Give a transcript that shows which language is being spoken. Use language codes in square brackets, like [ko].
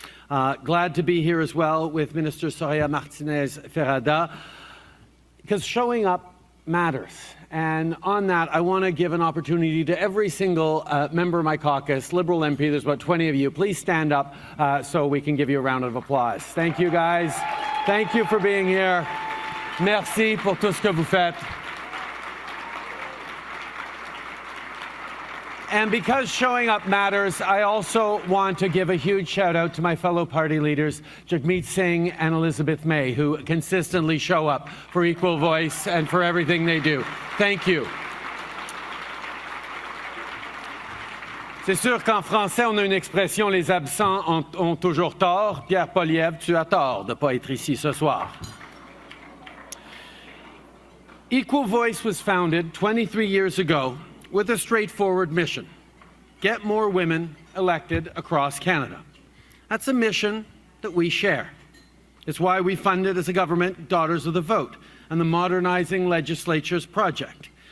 [en] Glad to be here as well with Minister Soraya Martinez-Ferrada, because showing up matters. And on that, I want to give an opportunity to every single member of my caucus, Liberal MP, there's about 20 of you, please stand up so we can give you a round of applause. Thank you, guys. Thank you for being here. [fr] Merci pour tout ce que vous faites. [en] And because showing up matters, I also want to give a huge shout out to my fellow party leaders, Jagmeet Singh and Elizabeth May, who consistently show up for Equal Voice and for everything they do. Thank you. [fr] C'est sûr qu'en français, on a une expression, les absents ont toujours tort. Pierre Poilievre, tu as tort de ne pas être ici ce soir. [en] Equal Voice was founded 23 years ago with a straightforward mission: get more women elected across Canada. That's a mission that we share. It's why we funded as a government Daughters of the Vote and the Modernizing Legislatures project.